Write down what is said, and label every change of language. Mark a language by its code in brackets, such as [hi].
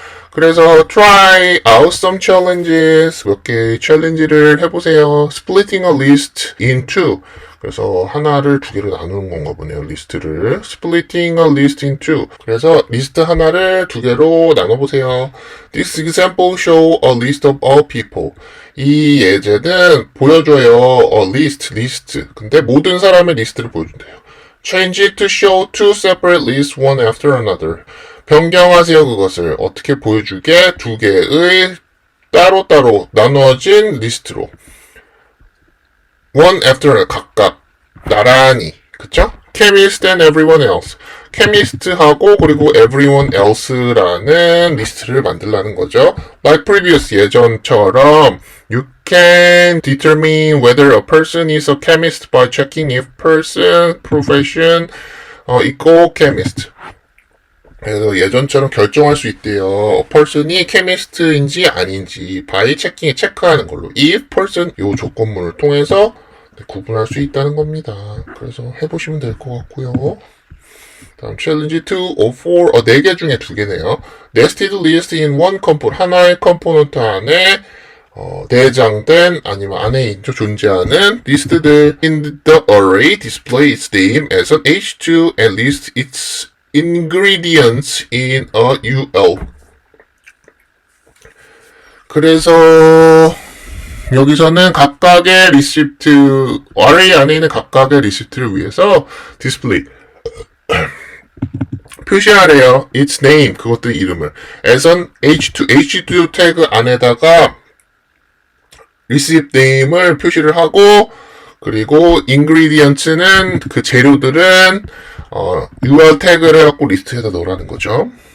[ko] 그래서 [en] try out some challenges [ko] 몇 개의 챌린지를 해보세요. [en] splitting a list in two. [ko] 그래서 하나를 두 개로 나누는 건가 보네요. 리스트를. [en] splitting a list in two. [ko] 그래서 리스트 하나를 두 개로 나눠보세요. [en] This example show a list of all people. [ko] 이 예제는 보여줘요. [en] a list. [ko] 근데 모든 사람의 리스트를 보여준대요. [en] Change it to show two separate lists one after another. [ko] 변경하세요. 그것을 어떻게 보여주게 두 개의 따로따로 나누어진 리스트로. [en] One after another. [ko] 각각 나란히. 그쵸? [en] Chemist and everyone else. [ko] Chemist하고 그리고 [en] everyone else [ko] 라는 리스트를 만들라는 거죠. [en] Like previous [ko] 예전처럼 [en] you can determine whether a person is a chemist by checking if person, profession equal chemist. [ko] 그래서 예전처럼 결정할 수 있대요. A person이 chemist인지 아닌지 [en] by checking [ko] 체크하는 걸로. If person 요 조건문을 통해서 구분할 수 있다는 겁니다. 그래서 해보시면 될 것 같고요. 다음 챌린지 [en] 2 of 4, [ko] 4개 중에 2개네요. [en] Nested list in one component, [ko] 하나의 컴포넌트 안에 내장된 아니면 안에 존재하는 리스트들 [en] in the array display its name as an H2 and list its ingredients in a UL. [ko] 그래서 여기서는 각각의 리시프트, array 안에 있는 각각의 리시프트를 위해서 디스플레이 표시하래요. [en] its name, [ko] 그것들 이름을. [en] as an H2 [ko] 태그 안에다가 receive name을 표시를 하고, 그리고 ingredients는 그 재료들은 UL 태그를 해갖고 리스트에다 넣으라는 거죠.